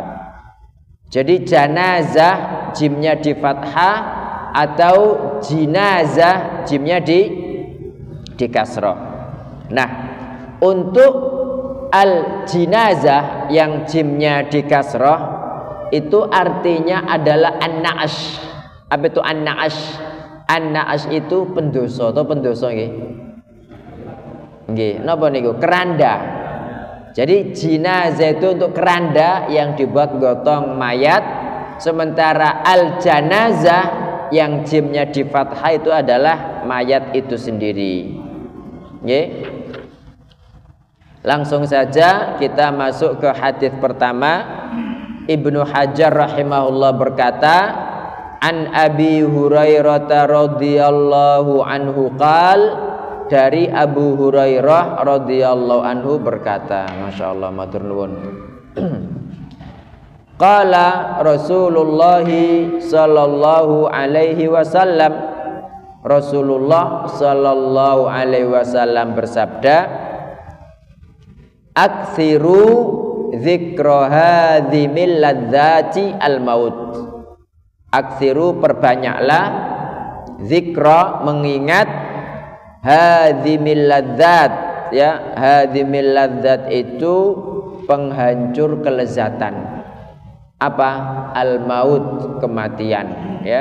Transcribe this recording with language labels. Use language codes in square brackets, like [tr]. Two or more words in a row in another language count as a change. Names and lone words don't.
[id] Jadi janazah jimnya di fathah atau jinazah jimnya di kasroh. Nah, untuk al-jinazah yang jimnya di kasroh itu artinya adalah an-na'ash. Apa itu an-na'ash? An-na'ash itu pendoso atau pendoso nggih? [jv] Nggih, napa niku? [id] Keranda. Jadi jinazah itu untuk keranda yang dibuat gotong mayat, sementara al-janazah yang jimnya di fathah itu adalah mayat itu sendiri. [jv] Nggih. [id] Langsung saja kita masuk ke hadis pertama. Ibnu Hajar rahimahullah berkata, [ar] عن أبي هريرة رضي الله عنه قال, [id] dari Abu Hurairah [ar] رضي الله عنه [id] berkata, [ar] ما شاء الله, [jv] matur nuwun. [ar] قال رسول الله صلى الله عليه وسلم رسول الله صلى الله عليه وسلم bersabda, أكثروا ذكر هاذم اللذات الموت. [id] Aksiru perbanyaklah zikra mengingat [ar] هاذم اللذات, [id] ya. [ar] هاذم اللذات [id] itu penghancur kelezatan. Apa? [ar] الموت, [id] kematian, ya.